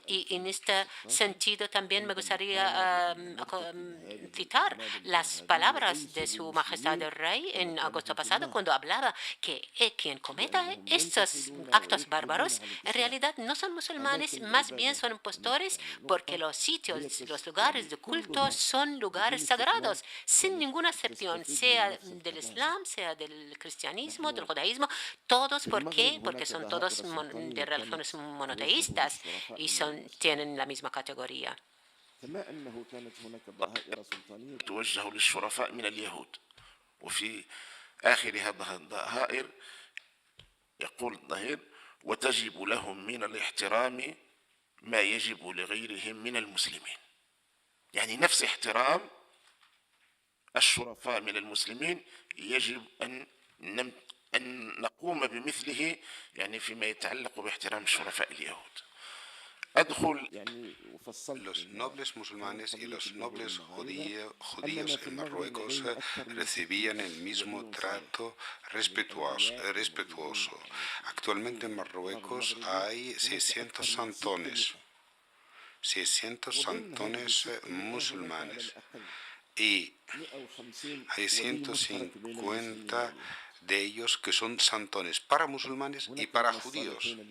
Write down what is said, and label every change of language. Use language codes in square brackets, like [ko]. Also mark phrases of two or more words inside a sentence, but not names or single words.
[es] Y en este sentido también me gustaría citar las palabras de Su Majestad el Rey en agosto pasado cuando hablaba que quien cometa estos actos bárbaros en realidad no son musulmanes, más bien son impostores porque los sitios, los lugares de culto son lugares sagrados, sin ninguna excepción, sea del Islam, sea del cristianismo, del judaísmo, todos. ¿Por qué? Porque son todos de religiones monoteístas y tienen la misma categoría. [ar] توجه للشرفاء من اليهود وفي آخر هذا الظهائر يقول الظهير وتجب لهم من الاحترام ما يجب لغيرهم من المسلمين يعني نفس احترام الشرفاء من المسلمين يجب أن نقوم بمثله يعني فيما يتعلق باحترام الشرفاء اليهود. [es] Los nobles musulmanes y los nobles judíos en Marruecos recibían el mismo trato respetuoso. Actualmente en Marruecos hay 600 santones musulmanes y hay 150 de ellos que son santones para musulmanes y para judíos.